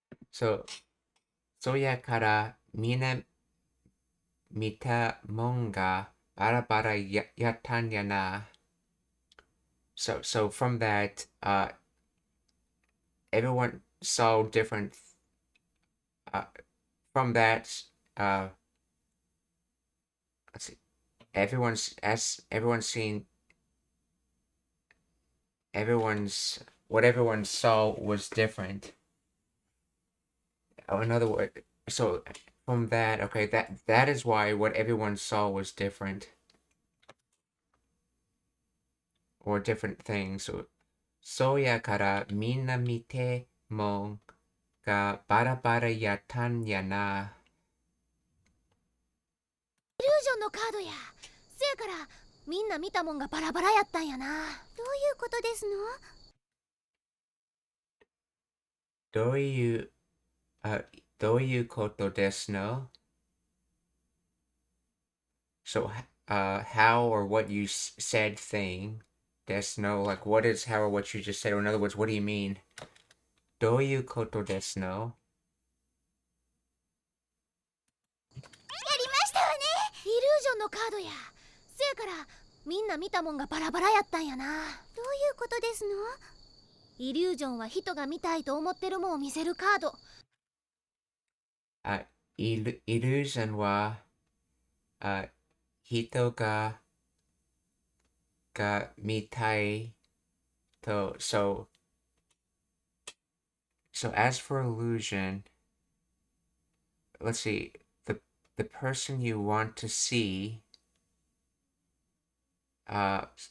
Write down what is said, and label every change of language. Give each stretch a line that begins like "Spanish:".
Japanese: So, そやからみんな見たもんがバラバラやったんやな。
English: So from that, everyone saw different. Uh, from that, uh, let's see. Everyone's seen. What everyone saw was different. Oh, in other words, so from that, okay, that is why what everyone saw was different or different things.
Japanese: Soやからみんな見てもがバラバラやったんやな。イリュージョンのカードや。せやからみんな見たもんがバラバラやったんやな。どういうことですの？どういう、どういうことですの？
English: So, how or what you said thing.
Japanese: Desu no,
English: like what is how or what you just said, or in other words, what do you mean?
Japanese: どういうことですの？やりましたわね。イリュージョンのカードや。せやからみんな見たもんがバラバラやったんやな。どういうことですの？イリュージョンは人が見たいと思ってるもんを見せるカード。イリュージョンは、人が見たいと、
English: so as for illusion, let's see, the person you want to see, uh,